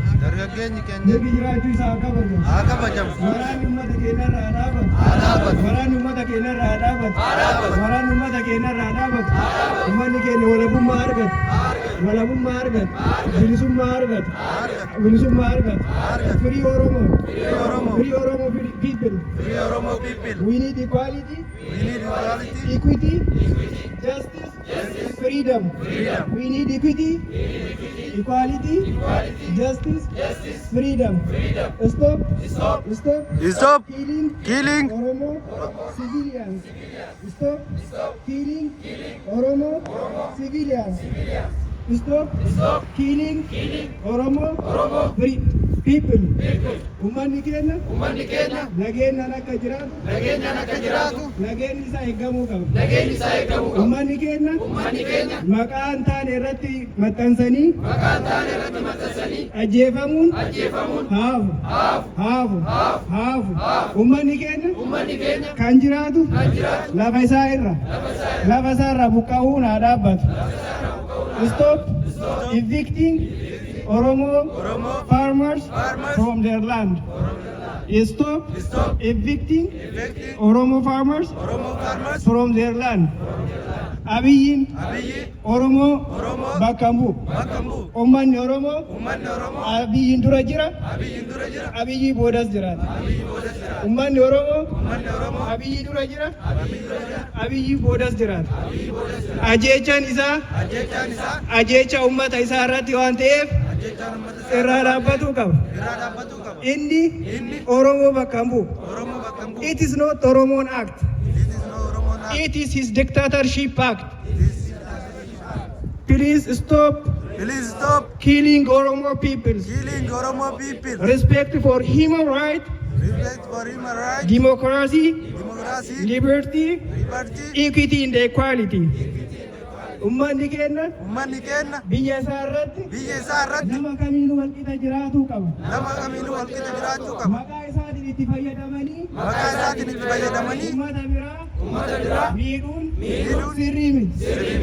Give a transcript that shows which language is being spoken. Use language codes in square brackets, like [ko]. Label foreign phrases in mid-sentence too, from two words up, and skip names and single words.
[om] Dargaggeessi keenya mirgi jiraachuu isaa haa kabajamu. haa kabajamu. Waraanni uummata keenyarraa haa dhaabatu. Waraanni uummata keenyarraa haa dhaabatu. Waraanni uummata keenyarraa haa dhaabatu. Uummanni keenya walabummaa argatu. Walabummaa argatu. Bilisummaa argatu. Bilisummaa argatu. [en] Free Oromo. Free Oromo people. Free Oromo people. We need equality. We need equality. Equity. Justice. Freedom. We need equity. Equality. Justice. Freedom. Stop. Stop Killing Oromo civilians. Stop killing Oromo civilians. Stop killing Oromo people. [om] Uummanni keenya nageenyaan akka jiraatu nageenyi isaa eegamuu qaba. Uummanni keenya maqaa hin taane irratti maxxansanii ajjeefamuun haafu. Uummanni keenya kan jiraatu lafa isaarra buqqa'uun haa dhaabbatu. [en] Stop evicting Oromo farmers from their land. Stop evicting Oromo farmers from their land. [om] Abiyyiin Oromoo bakka hin bu'u. Uummanni Oromoo Abiyyiin dura jira. Abiyyii boodas jiraata. Uummanni Oromoo Abiyyii dura jira. Abiyyii boodas jiraata. Ajjeechaan isaa ajjeecha uummata isaa irratti waan ta'eef irraa dhaabbatuu qaba. Inni Oromoo bakka hin bu'u. [en] It is not Oromoon act. It is his dictatorship act. Please stop killing Oromo people. Respect for human rights, democracy, liberty, equity and equality. [om] Uummanni keenya biyya isaa irratti nama kamiinuu walqixa jiraatuu qaba. Maqaa isaatiin itti fayyadamanii uummata biraa miidhuun sirrii miti.